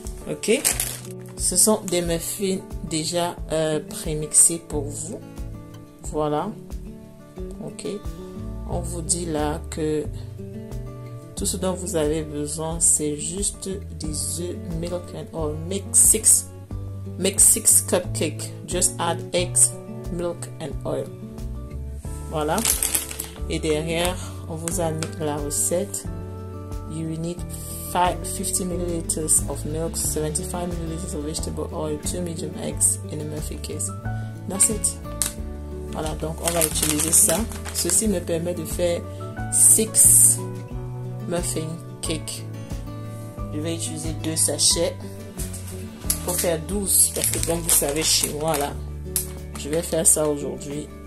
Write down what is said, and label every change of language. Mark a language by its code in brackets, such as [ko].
[fr] Ok, ce sont des muffins déjà prémixés pour vous. Voilà. Ok, on vous dit là que tout ce dont vous avez besoin, c'est juste des œufs, [en] milk and oil. Make six cupcakes. Just add eggs, milk and oil. [fr] Voilà. Et derrière, on vous a mis la recette. [en] You will need 50 ml of milk, 75 ml of vegetable oil, 2 medium eggs in a muffin case. That's it. [fr] Voilà, donc on va utiliser ça. Ceci me permet de faire 6 muffin cake. Je vais utiliser 2 sachets pour faire 12 parce que comme vous savez chez moi là, je vais faire ça aujourd'hui.